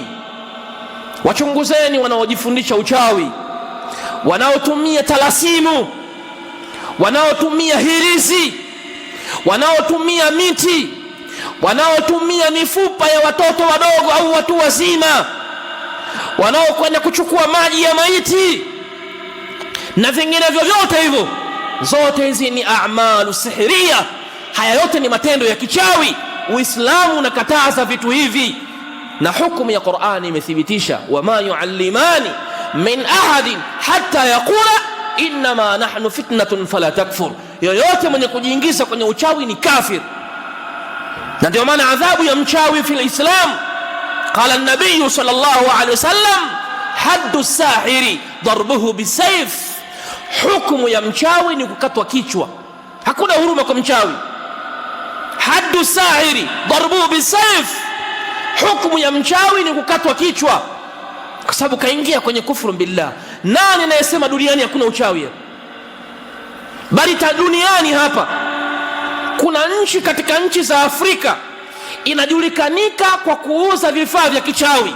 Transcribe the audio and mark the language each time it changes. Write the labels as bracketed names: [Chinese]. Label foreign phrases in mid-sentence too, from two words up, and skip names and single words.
[Swahili] Wachunguzeni wanaojifundisha uchawi, wanaotumia talasimu, wanaotumia hirizi, wanaotumia miti, wanaotumia mifupa ya watoto wadogo au watu wazima, wanaokwenda kuchukua maji ya maiti na vinginevyo vyote hivyo. Zote hizi ni [Arabic] أعمال سحرية. [Swahili] Haya yote ni matendo ya kichawi. Uislamu unakataza vitu hivi, na hukumu ya Qur'ani imethibitisha [Arabic] وما يعلمان من أحد حتى يقولا إنما نحن فتنة فلا تكفر. [Swahili] Yoyote mwenye kujiingiza kwenye uchawi ni kafir. Na ndio maana adhabu ya mchawi [Arabic] في الإسلام، قال النبي صلى الله عليه وسلم حد الساحر ضربه بالسيف, [Swahili] hukumu ya mchawi ni kukatwa kichwa. Hakuna huruma kwa mchawi. [Arabic] حد الساحر ضربه بالسيف, [Swahili] hukumu ya mchawi ni kukatwa kichwa, kwa sababu kaingia kwenye kufuru billah. Nani anayesema duniani hakuna uchawi? Bali duniani hapa kuna nchi katika nchi za Afrika inajulikanika kwa kuuza vifaa vya kichawi.